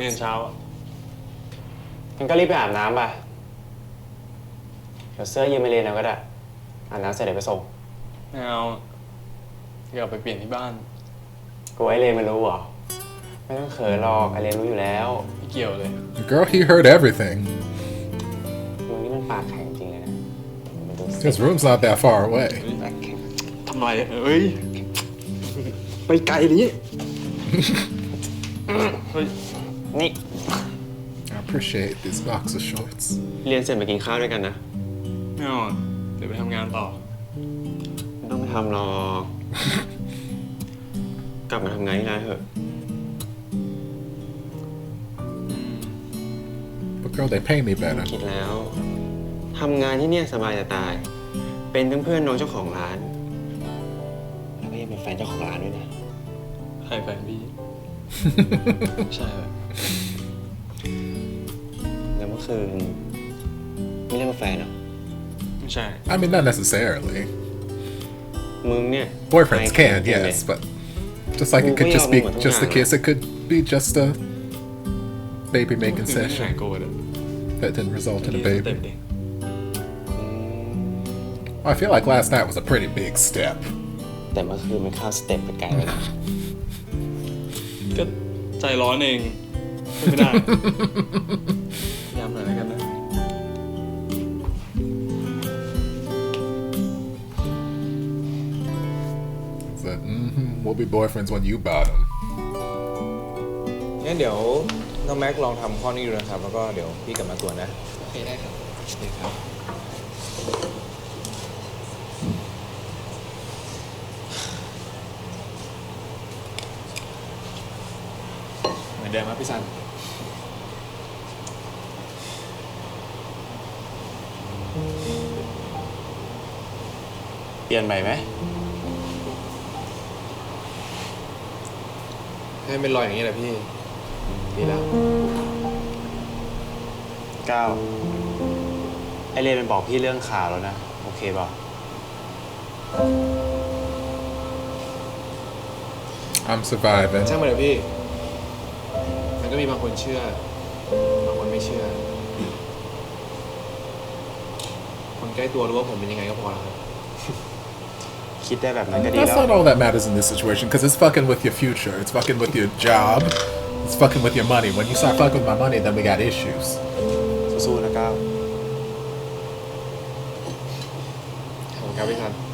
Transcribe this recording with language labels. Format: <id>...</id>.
<th>เรียนเช้างั้นก็รีบไปอาบน้ำไปเดี๋ยวเสื้อยืมไปเรียนเอาก็ได้อาบน้ำเสร็จเดี๋ยวไปส่งไม่เอาเดี๋ยวไปเปลี่ยนที่บ้านกูไอ้เรียนไม่รู้เหรอไม่ต้องเขินหรอกไอเรียนรู้อยู่แล้วไม่เกี่ยวเลย</th> <en>Girl, he heard everything.</en> <th>มึงนี่มันปากแข็งจริงเลยนะ</th> <en>His room's not that far away.</en> <th>ทำไมเอ้ยไปไกลนี้เฮ้ยนี่</th> <en>I appreciate these boxer shorts.</en> <th>เรียนเสร็จไปกินข้าวด้วยกันนะ ไม่เอาเดี๋ยวไปทำงานต่อ ไม่ต้องไปทำหรอกกลับมาทำงานที่ร้านเถอะ</th> <en>But girl, they pay me better.</en> <th>คิดแล้วทำงานที่เนี่ยสบายจะตาย เป็นทั้งเพื่อนน้องเจ้าของร้านแล้วก็ยังเป็นแฟนเจ้าของร้านด้วยนะใครแฟนพี่ ใช่แบบแล้วเมื่อคืนไม่เรียกว่าแฟนหรอไม่ใช่</th> <en>I mean, not necessarily.</en> <th>มึงเนี่ย</th> <en>Boyfriends can, yes, but just like it could just be just a kiss, it could be just a baby making session that didn't result in a baby. I feel like last night was a pretty big step.</en> <th>แต่เมื่อคืนมันข้ามสเต็ปไปไกลไปนะก็ใจร้อนเองไม่ได้ย้ำหน่อยแล้วกันนะ</th> <en>Said, we'll be boyfriends when you bottom.</en> <th>งั้นเดี๋ยวน้องแม็กลองทำข้อนี้ดูนะครับแล้วก็เดี๋ยวพี่กลับมาตรวจนะโอเคได้ครับโอเคครับ เหมือนเดิมครับพี่ซันเปลี่ยนใหม่ไหม ให้เป็นรอยอย่างนี้แหละพี่ดีแล้ว ก้าวไอเรนมันบอกพี่เรื่องข่าวแล้วนะโอเคป่ะ</th> <en>I'm surviving.</en> <th>ช่างมันเถอะพี่มันก็มีบางคนเชื่อบางคนไม่เชื่อคนใกล้ตัวรู้ว่าผมเป็นยังไงก็พอแล้วครับ คิดได้แบบนั้นก็ดี</th> <en>That's</en> <th>แล้ว</th> <en>not all that matters in this situation because it's fucking with your future. It's fucking with your job. It's fucking with your money. When you start fucking with my money, then we got issues.</en> <th>สู้ๆนะก้าว ขอบคุณครับพี่ทัน</th>